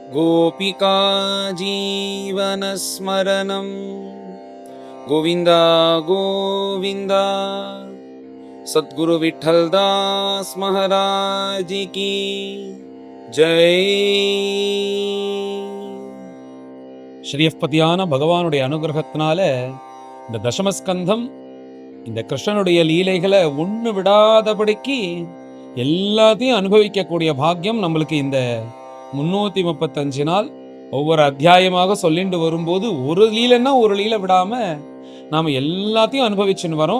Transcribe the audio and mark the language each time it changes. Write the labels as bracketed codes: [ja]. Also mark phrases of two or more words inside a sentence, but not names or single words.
[sa] गोपिका जीवनस्मरणं गोविन्द गोविन्द। [hi] सद्गुरु विठ्ठलदास महाराज की जय। [ta] ஸ்ரீயப்பதியான பகவானுடைய அனுகிரகத்தினால இந்த தசமஸ்கந்தம் இந்த கிருஷ்ணனுடைய லீலைகளை ஒன்று விடாதபடிக்கு எல்லாத்தையும் அனுபவிக்கக்கூடிய பாக்கியம் நம்மளுக்கு இந்த 335 நாள் ஒவ்வொரு அத்தியாயமாக சொல்லிட்டு வரும்போது ஒரு லீலைன்னா ஒரு லீலை விடாம நாம எல்லாத்தையும் அனுபவிச்சுன்னு வரோம்.